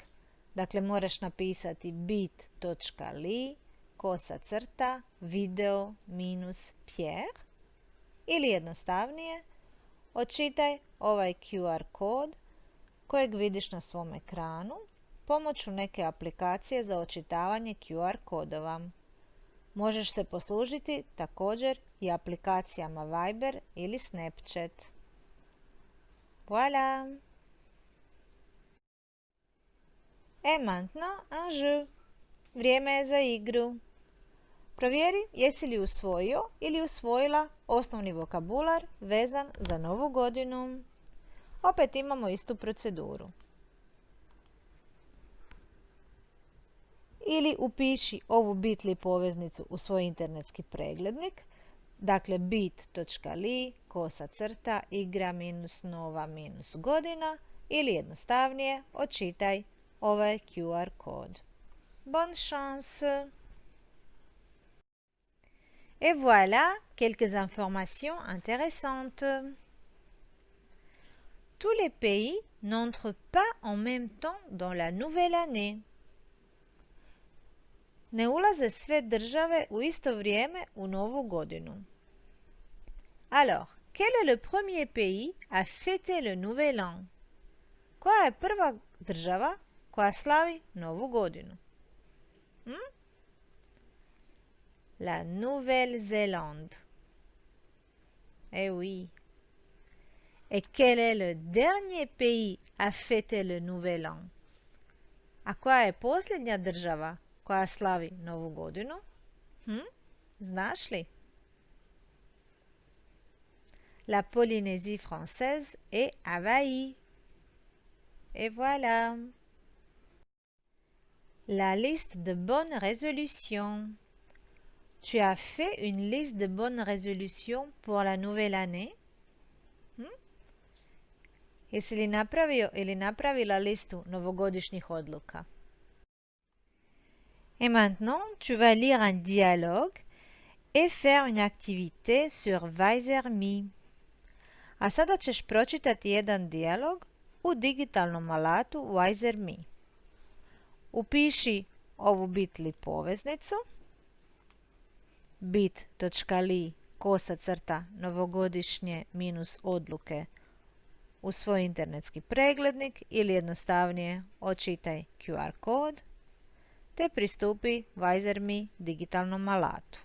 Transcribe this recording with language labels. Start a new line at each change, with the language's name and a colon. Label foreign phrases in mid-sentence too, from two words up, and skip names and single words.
Croatian: Dakle, moraš napisati bit.ly video-Pierre ili jednostavnije, očitaj ovaj QR kod kojeg vidiš na svom ekranu pomoću neke aplikacije za očitavanje QR kodova. Možeš se poslužiti također i aplikacijama Viber ili Snapchat.
French: Voilà! Et maintenant un jeu.
Croatian: Vrijeme je za igru. Provjeri jesi li usvojio ili usvojila osnovni vokabular vezan za Novu godinu. Opet imamo istu proceduru. Ili upiši ovu bit.ly poveznicu u svoj internetski preglednik, dakle bit.ly igra-nova-godina ili jednostavnije očitaj ovaj QR kod.
French: Bonne chance! Et voilà quelques informations intéressantes. Tous les pays n'entrent pas en même temps dans la nouvelle année.
Croatian: Ne ulaze sve države u isto vrijeme u Novu godinu.
French: Alors, quel est le premier pays à fêter le nouvel an?
Croatian: Koja je prva država koja slavi Novu godinu?
French: La Nouvelle-Zélande. Eh oui. Et quel est le dernier pays à fêter le nouvel an?
Croatian: A koja je posljednja država koja slavi Novu godinu? Znaš li?
French: La Polynésie française et Hawaï. Et voilà. La liste de bonnes résolutions. Tu as fait une liste de bonnes résolutions pour la nouvelle année?
Croatian: Jesi li napravio ili napravila listu novogodišnjih odluka?
French: Et maintenant, tu vas lire un dialogue et faire une activité sur Weiser.me.
Croatian: A sada ćeš pročitati jedan dijalog u digitalnom alatu Weiser.me. Upiši ovu bit.ly poveznicu bit.ly novogodišnje-odluke u svoj internetski preglednik ili jednostavnije očitaj QR kod te pristupi Weiser.me digitalnom alatu.